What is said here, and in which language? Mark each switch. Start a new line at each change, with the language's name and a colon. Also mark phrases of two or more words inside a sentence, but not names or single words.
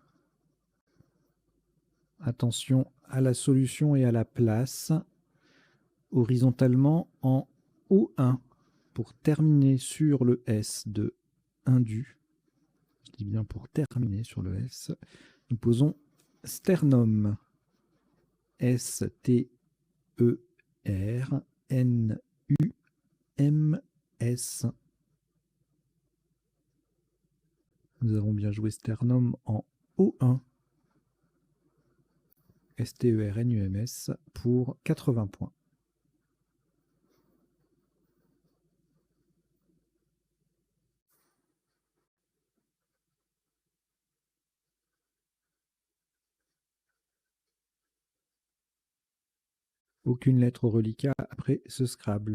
French: Attention à la solution et à la place. Horizontalement en O1 pour terminer sur le S de Indu. Je dis bien pour terminer sur le S. Nous posons sternum. S-T-E-R-N-U-M-S. Nous avons bien joué sternum en O1. S-T-E-R-N-U-M-S pour 80 points. Aucune lettre au reliquat après ce Scrabble.